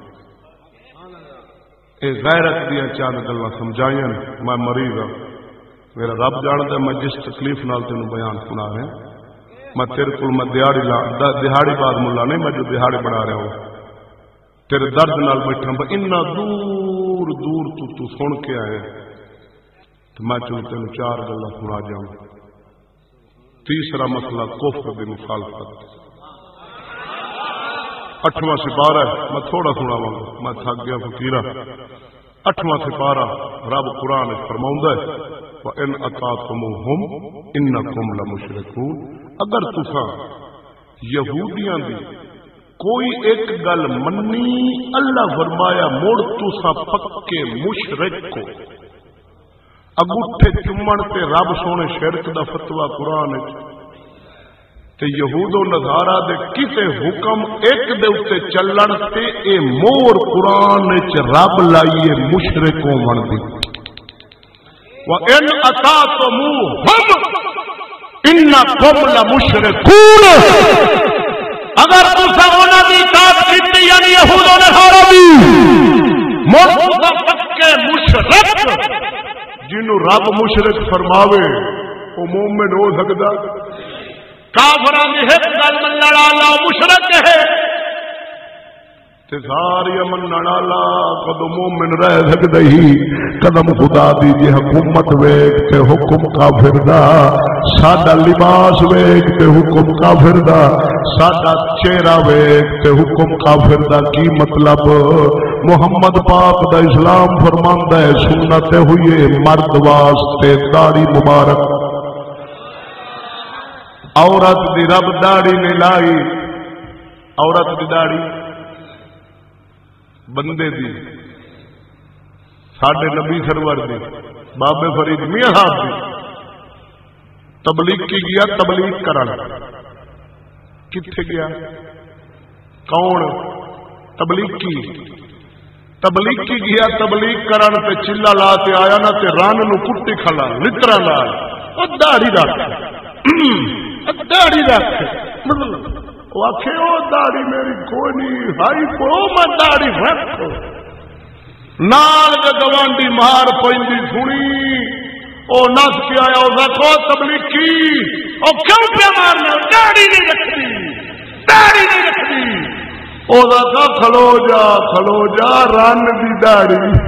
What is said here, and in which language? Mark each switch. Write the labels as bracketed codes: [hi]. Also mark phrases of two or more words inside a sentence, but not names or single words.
[pa] اے غیرت دیا چند گلاں سمجھائیاں، [ur] میں مریض ہوں، میرا رب جانتا ہے [pa] میں جس تکلیف نال تینوں بیان سنا رہا، میں تیرے کو میں دہاڑی بعد ملا نہیں، میں جو دہاڑی بنا رہا ہوں تیرے درد نال بیٹھا، اتنا دور دور تو سن کے آئے تو میں چلو تین چار گلا سنا جاؤں۔ تیسرا مسئلہ کفر دی مخالفت، 8واں سپارہ ہے، میں تھوڑا سناواں گا، میں تھک گیا فقیرہ، 8واں سپارہ رب قرآن فرماؤندا ہے [ar] وَإِنْ أَطَعْتُمُوهُمْ إِنَّكُمْ لَمُشْرِكُونَ، [pa] اگر تساں یہودیاں دی کوئی ایک گل منی، اللہ فرمایا مڑ تساں پکے مشرک کو، انگوٹھے چومن تے رب سونے شرک دا فتوی قرآن تے یہود و نصارا دے کسے حکم ایک دے اوتے چلن تے اے مور قرآن وچ رب لائیے مشرک ہون دی، [ar] وَإِنْ أَطَعْتُمُوهُمْ إِنَّكُمْ لَمُشْرِكُونَ، [pa] اگر تساں انہاں دی اطاعت کیتی یعنی یہود و نصارا دی، مڑ تساں پکے مشرک، جنوں رب مشرک فرماوے او مومن ہو سکدا؟ کافراں دی ایک گل منن والا مشرک ہے، تے ساری منن والا قدم مومن رہ سکدا ہی، قدم خدا دی جی حکومت ویکھ تے حکم کافر دا، ساڈا لباس ویکھ تے حکم کافر دا، ساڈا چہرہ ویکھ تے حکم کافر دا، کی مطلب محمد پاک دا اسلام فرماندا ہے سنت ہوئی مرد واسطے داڑھی مبارک، عورت دی رب داڑھی نہیں لائی، عورت دی داڑھی بندے دی، ساڈے نبی سرور دی، بابے فرید میاں صاحب دی، تبلیغ کی گیا، تبلیغ کرن کتھے گیا، کون تبلیغ کی گیا، تبلیغ کرن تے چلا لا تے آیا نا تے رن نو کٹی کھلا لترا نال، او داڑھی رکھ، داڑھی رکھ، وہ آخے وہ داڑھی میری کوئی نہیں، ہائی کو میں داڑھی رکھ، نال کے گوانڈی مار پی سنی، وہ نس کے آیا اس کو تبلیغی، وہ کیوں پہ مارنا، داڑھی نہیں رکھتی، داڑھی نہیں رکھتی، وہ کھلو جا رن دی داڑھی،